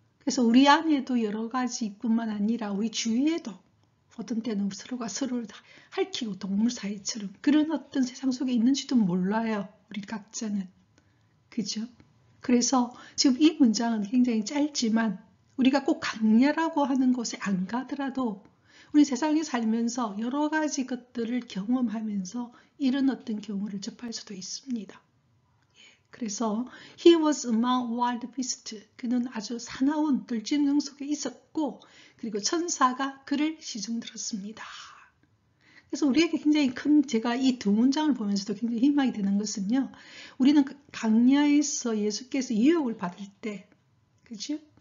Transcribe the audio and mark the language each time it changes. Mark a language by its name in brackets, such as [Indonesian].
[Korean] 그래서 우리 안에도 여러 가지뿐만 아니라 우리 주위에도 어떤 때는 서로가 서로를 핥히고 동물 사이처럼 그런 어떤 세상 속에 있는지도 몰라요. 우리 각자는. 그죠? 그래서 지금 이 문장은 굉장히 짧지만 우리가 꼭 강야라고 하는 곳에 안 가더라도 우리 세상에 살면서 여러 가지 것들을 경험하면서 이런 어떤 경우를 접할 수도 있습니다. [English] 그래서 He was among wild beasts. [Korean] 그는 아주 사나운 들짐승 속에 있었고 그리고 천사가 그를 시중들었습니다. 그래서 우리에게 굉장히 큰 제가 이 두 문장을 보면서도 굉장히 희망이 되는 것은요. 우리는 강야에서 예수께서 유혹을 받을 때 그죠?